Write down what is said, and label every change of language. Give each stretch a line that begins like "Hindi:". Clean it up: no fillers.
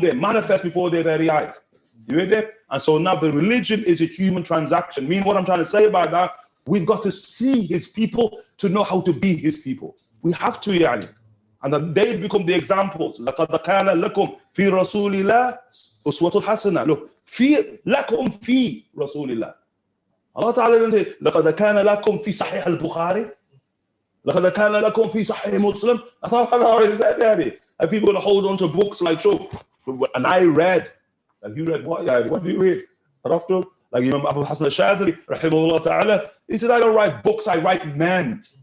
English: They manifest before their very eyes. You read it? And so now the religion is a human transaction. What I'm trying to say about that, we've got to see His people to know how to be His people. We have to, yani. And then they become the examples.
Arabic: لَقَدْ كَانَ لَكُمْ فِي رَسُولِ اللَّهِ أُسْوَةٌ حَسَنَةٌ.
English: Look, لَكُمْ فِي رَسُولِ اللَّهِ. Allah Ta'ala didn't say, لَقَدْ كَانَ لَكُمْ فِي صَحِيحِ الْبُخَارِ.
Arabic: لَقَدْ كَانَ لَكُمْ فِي صَحِيحِ مُسْلِمٍ.
English: That's all Allah already said there. And people are going to hold on to books like, and I read. Like, you read what? Yeah, what do you read? Like Imam Abu Hassan al-Shadri, rahimahullah ta'ala, he said, I don't write books, I write men.